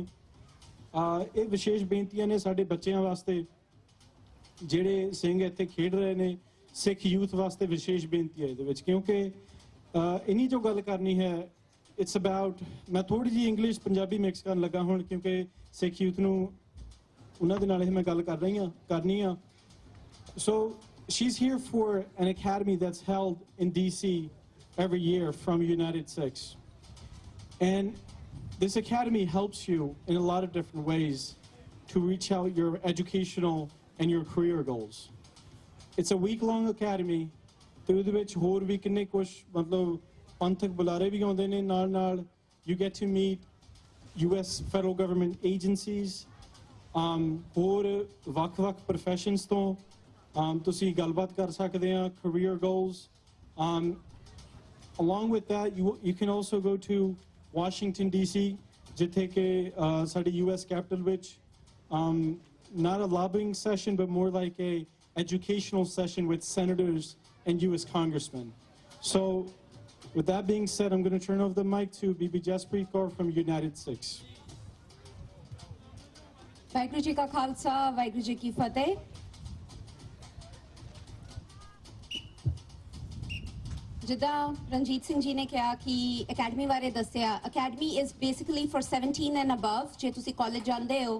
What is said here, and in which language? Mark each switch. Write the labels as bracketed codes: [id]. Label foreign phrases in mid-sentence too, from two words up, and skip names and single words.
[pa] ਇਹ ਵਿਸ਼ੇਸ਼ ਬੇਨਤੀਆਂ ਨੇ ਸਾਡੇ ਬੱਚਿਆਂ ਵਾਸਤੇ ਜਿਹੜੇ ਸਿੰਘ ਇੱਥੇ ਖੇਡ ਰਹੇ ਨੇ, ਸਿੱਖ ਯੂਥ ਵਾਸਤੇ ਵਿਸ਼ੇਸ਼ ਬੇਨਤੀ ਹੈ ਇਹਦੇ ਵਿੱਚ, ਕਿਉਂਕਿ ਇਨੀ ਜੋ ਗੱਲ ਕਰਨੀ ਹੈ [en] it's about, [pa] ਮੈਂ ਥੋੜੀ ਜੀ ਇੰਗਲਿਸ਼ ਪੰਜਾਬੀ ਮਿਕਸ ਕਰਨ ਲੱਗਾ ਹੁਣ, ਕਿਉਂਕਿ ਸਿੱਖ ਯੂਥ ਨੂੰ ਉਹਨਾਂ ਦੇ ਨਾਲ ਇਹ ਮੈਂ ਗੱਲ ਕਰਨੀ ਆ। [en] So she's here for an academy that's held in DC every year from United Six. And this academy helps you in a lot of different ways to reach out your educational and your career goals. It's a week-long academy. [pa] ਤੇ ਉਹਦੇ ਵਿੱਚ ਹੋਰ ਵੀ ਕਿੰਨੇ ਕੁਛ ਮਤਲਬ ਪੰਥਕ ਬੁਲਾਰੇ ਵੀ ਆਉਂਦੇ ਨੇ ਨਾਲ। [en] You get to meet US federal government agencies, [pa] ਹੋਰ ਵੱਖ-ਵੱਖ professions ਤੋਂ ਤੁਸੀਂ ਗੱਲਬਾਤ ਕਰ ਸਕਦੇ ਆ, [en] career goals. Along with that, you can also go to Washington DC, [pa] ਜਿੱਥੇ ਕਿ ਸਾਡੀ US capital ਵਿੱਚ [en] not a lobbying session, but more like a educational session with senators and US congressmen. So with that being said, I'm going to turn over the mic to Bibi Jaspreet Kaur from United Six. [pa] ਵਾਹਿਗੁਰੂ ਜੀ ਕਾ ਖਾਲਸਾ, ਵਾਹਿਗੁਰੂ ਜੀ ਕੀ ਫਤਿਹ। ਜਿੱਦਾਂ ਰਣਜੀਤ ਸਿੰਘ ਜੀ ਨੇ ਕਿਹਾ ਕਿ ਅਕੈਡਮੀ ਬਾਰੇ ਦੱਸਿਆ, [en] academy is basically for 17 and above, [pa] ਜੇ ਤੁਸੀਂ ਕਾਲਜ ਜਾਂਦੇ ਹੋ।